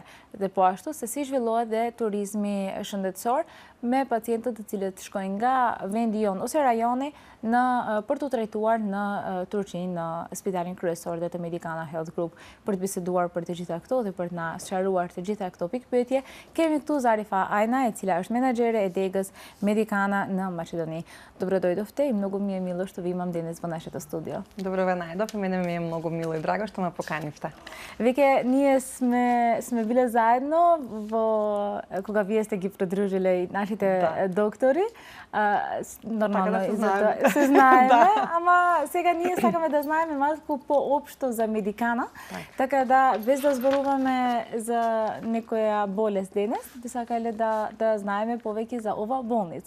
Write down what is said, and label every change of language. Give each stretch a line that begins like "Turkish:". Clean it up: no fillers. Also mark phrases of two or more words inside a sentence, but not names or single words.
Albanian: Dhe po ashtu se si zhvillohet dhe turizmi shëndetësor me pacientët të cilët shkojnë nga vendi jon ose rajoni për të trajtuar në Turqi në spitalin kryesor dhe të Medicana Health Group. Për të biseduar për të gjitha këto dhe për të na sqaruar të gjitha këto pikpyetje, kemi këtu Zarifa Ajna, e cila është menaxhere e degës Medicana në Македония.
Macedonian: Добро дојдовте и многу ми е мило што ви имам денес во нашето студио. Добро ве најдов, и мене ми е многу мило и драго што ме поканивте. Веќе ние сме биле заедно кога вие сте ги придружиле и нашите доктори. Нормално се знаеме, ама сега ние сакаме да знаеме малку поопшто за Медикана, така да без да зборуваме за некоја болест денес, би сакале да знаеме повеќе за ова болница.